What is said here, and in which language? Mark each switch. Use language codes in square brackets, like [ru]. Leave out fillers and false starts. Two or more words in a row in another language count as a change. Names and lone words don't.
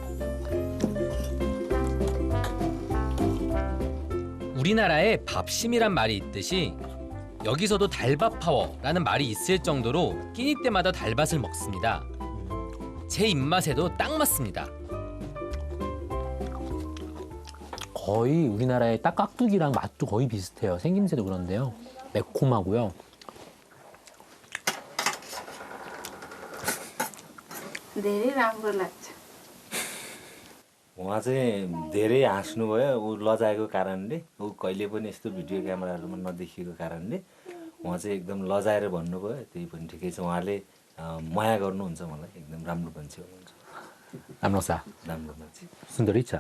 [ko] 우리나라에 밥심이란 말이 있듯이 여기서도 달밥 파워라는 말이 있을 정도로 끼니 때마다 달밭을 먹습니다. 제 입맛에도 딱 맞습니다. 거의 우리나라의 딱 깍두기랑 맛도 거의 비슷해요. 생김새도 그런데요. 매콤하고요. [ne] धेरै राम्रो लाग्छ. उहाँ चाहिँ धेरै हाँस्नुभयो ऊ लजाएको कारणले ऊ कहिले पनि यस्तो भिडियो क्यामेराहरूमा नदेखिएको कारणले उहाँ चाहिँ एकदम लजाएर भन्नुभयो. त्यही पनि ठिकै छ. उहाँले माया गर्नुहुन्छ मलाई. एकदम राम्रो मान्छे हुनुहुन्छ. [ko] 남로사. [ne] राम्रो मान्छे. [ko] 순더리차.